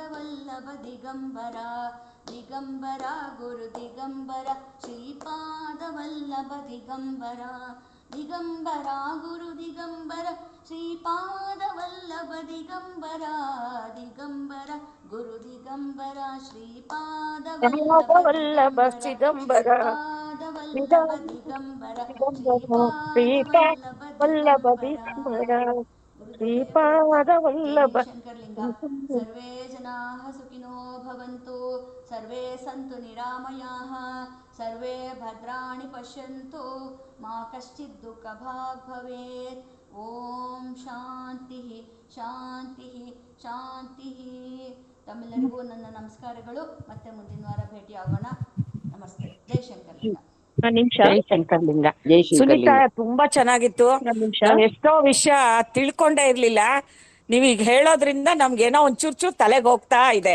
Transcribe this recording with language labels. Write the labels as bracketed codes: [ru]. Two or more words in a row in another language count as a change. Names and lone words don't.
[kn] ವಲ್ಲಭ ದಿಗಂಬರ, ದಿಗಂಬರ ಗುರು ದಿಗಂಬರ ಶ್ರೀಪಾದ ವಲ್ಲಭ ದಿಗಂಬರ, ದಿಗಂಬರ ಗುರು ದಿಗಂಬರ ಶ್ರೀಪಾದ ವಲ್ಲಭ ದಿಗಂಬರ, ದಿಗಂಬರ ಗುರು ದಿಗಂಬರ ಶ್ರೀಪಾದ ವಲ್ಲಭ ದಿಗಂಬರ, ಶ್ರೀಪಾದ ವಲ್ಲಭ ದಿಗಂಬರ ಶ್ರೀಪಾದ ವಲ್ಲಭ ದಿಗಂಬರ. ಶ್ರೀಪಾದ ಜೈ ವಲ್ಲಭ. ಶಂಕರಲಿಂಗ. [sa] ಸರ್ವೇ ಜನಾಃ ಸುಖಿನೋ ಭವಂತು, ಸರ್ವೇ ಸಂತು ನಿರಾಮಯಾಃ, ಸರ್ವೇ ಭದ್ರಾಣಿ ಪಶ್ಯಂತು, ಮಾ ಕಶ್ಚಿತ್ ದುಃಖಭಾಗ್ ಭವೇತ್. ಓಂ ಶಾಂತಿ ಶಾಂತಿ ಶಾಂತಿ. [kn] ತಮ್ಮೆಲ್ಲರಿಗೂ ನನ್ನ ನಮಸ್ಕಾರಗಳು. ಮತ್ತೆ ಮುಂದಿನ ವಾರ ಭೇಟಿಯಾಗೋಣ. ನಮಸ್ತೆ. ಜೈ ಶಂಕರಲಿಂಗ. ಜೈ ಶಂಕರಲಿಂಗ. ಸುನೀತಾ, ತುಂಬಾ ಚೆನ್ನಾಗಿತ್ತು. ನಾನು ಎಷ್ಟೋ ವಿಷಯ ತಿಳ್ಕೊಂಡೇ ಇರ್ಲಿಲ್ಲ. ನೀವೀಗ ಹೇಳೋದ್ರಿಂದ ನಮ್ಗೇನೋ ಒಂಚೂರು ತಲೆಗೆ ಹೋಗ್ತಾ ಇದೆ.